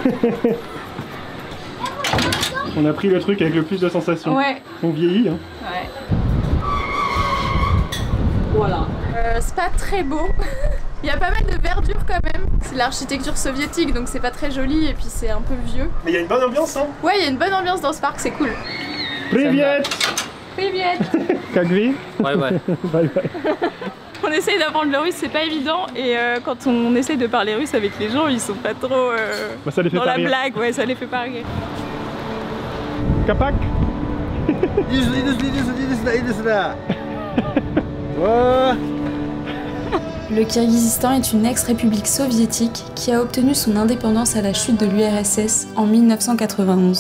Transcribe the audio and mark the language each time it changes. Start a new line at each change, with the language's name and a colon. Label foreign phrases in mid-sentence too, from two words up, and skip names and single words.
French: On a pris le truc avec le plus de sensations. Ouais. On vieillit hein. Ouais. Voilà. C'est pas très beau. Il y a pas mal de verdure quand même. C'est l'architecture soviétique donc c'est pas très joli et puis c'est un peu vieux. Mais il y a une bonne ambiance hein. Ouais, il y a une bonne ambiance dans ce parc, c'est cool.
Russian: Привет. Привет. Как вы?
English: Bye bye. Bye bye.
French: On essaye d'apprendre le russe, c'est pas évident. Et quand on essaye de parler russe avec les gens, ils sont pas trop ça les fait dans pas la rire. blague, ouais, ça les fait pas rire. Kapak. Le Kirghizistan est une ex-république soviétique qui a obtenu son indépendance à la chute de l'URSS en 1991.